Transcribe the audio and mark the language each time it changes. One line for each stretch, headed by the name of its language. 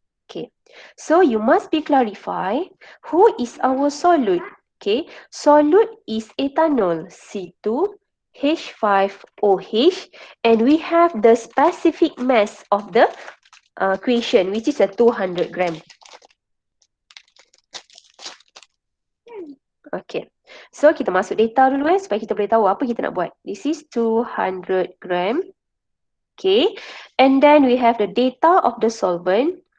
English: Okay, so you must be clarify who is our solute. Okay, solute is ethanol C2H5OH, and we have the specific mass of the equation, which is a 200 gram.
Malay: Okay, so kita masuk data dulu supaya kita boleh tahu apa kita nak buat.
English: This is 200 gram. Okay, and then we have the data of the solvent.